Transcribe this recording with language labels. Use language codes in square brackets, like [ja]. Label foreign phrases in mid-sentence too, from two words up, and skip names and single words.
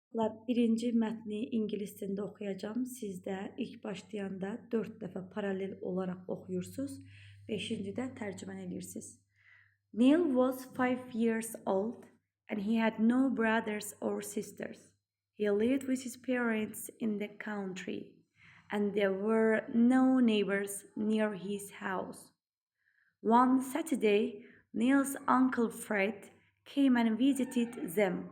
[az] Birinci mətni ingilis dilində oxuyacağım. Siz də ilk başlayanda 4 dəfə paralel olaraq oxuyursunuz. 5-cidə tərcümə edirsiniz. [en] Neil was 5 years old and he had no brothers or sisters. He lived with his parents in the country and there were no neighbors near his house. One Saturday, Neil's uncle Fred came and visited them.